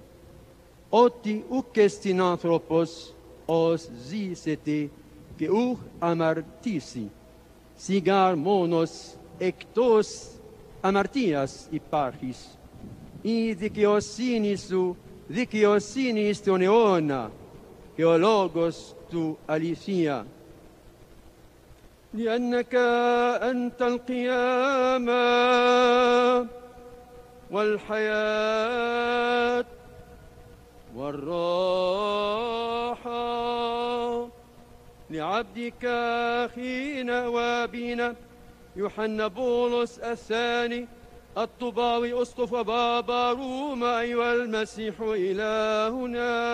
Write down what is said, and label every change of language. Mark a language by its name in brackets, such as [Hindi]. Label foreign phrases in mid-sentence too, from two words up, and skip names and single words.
[Greek] Ότι ουκ εστιν άνθρωπος ως ζήσεται και ουκ αμαρτήσει, σιγάρ μόνος εκτός αμαρτίας υπάρχεις. Η δικαιοσύνη σου δικαιοσύνης στον αιώνα και ο λόγος του αληθεία. [Arabic] لأنك أنت القيامة والحياة والراحة لعبدك أخينا وأبينا يوحنا بولس الثاني الطباوي أسقف بابا روما أيها المسيح إلهنا،